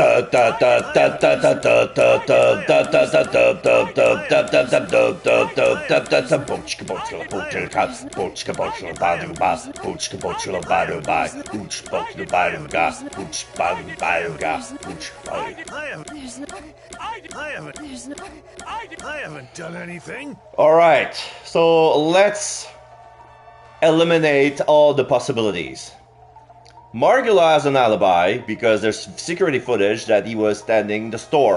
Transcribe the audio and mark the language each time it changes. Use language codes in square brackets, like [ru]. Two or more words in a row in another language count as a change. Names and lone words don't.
[en] Da da da da da da da da da da da da da da da da da da da da bochka bochka bochka gas bochka bochka badu bas bochka bochka badu bai boch bochka badu gas boch badu badu gas boch badu. There's no... I haven't... There's no... I haven't done anything. All right, so let's eliminate all the possibilities. Margula has an alibi because there's security footage that he was standing in the store.